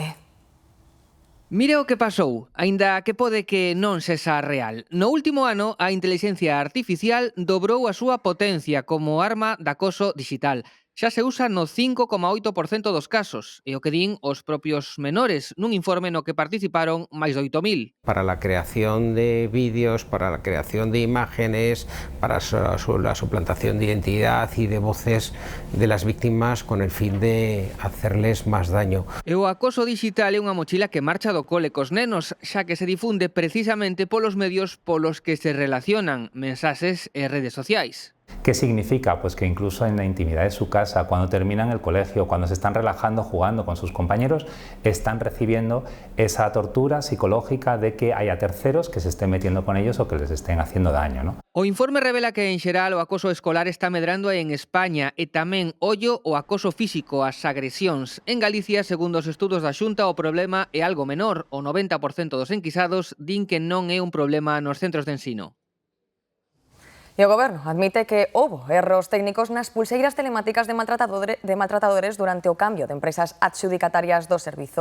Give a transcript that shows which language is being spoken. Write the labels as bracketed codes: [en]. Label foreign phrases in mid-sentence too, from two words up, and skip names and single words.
[gl] Mire o que pasou, aínda que pode que non sexa real. No último ano, a intelixencia artificial dobrou a súa potencia como arma de acoso digital. xa se usa no 5,8% dos casos, e o que din os propios menores nun informe no que participaron máis de 8.000. [es] Para la creación de vídeos, para la creación de imágenes, para la suplantación de identidad y de voces de las víctimas con el fin de hacerles más daño. [gl] E o acoso digital é unha mochila que marcha do cole cos nenos, xa que se difunde precisamente polos medios polos que se relacionan, mensaxes e redes sociais. [es] ¿Qué significa? Pues que incluso en la intimidad de su casa, cuando terminan el colegio, cuando se están relajando, jugando con sus compañeros, están recibiendo esa tortura psicológica de que haya terceros que se estén metiendo con ellos o que les estén haciendo daño, ¿no? [gl] O informe revela que en xeral o acoso escolar está medrando en España e tamén ollo o acoso físico, as agresións. En Galicia, segundo os estudos da Xunta, o problema é algo menor. O 90% dos enquisados din que non é un problema nos centros de ensino. E o Goberno admite que houbo erros técnicos nas pulseiras telemáticas de maltratadores durante o cambio de empresas adxudicatarias do servizo.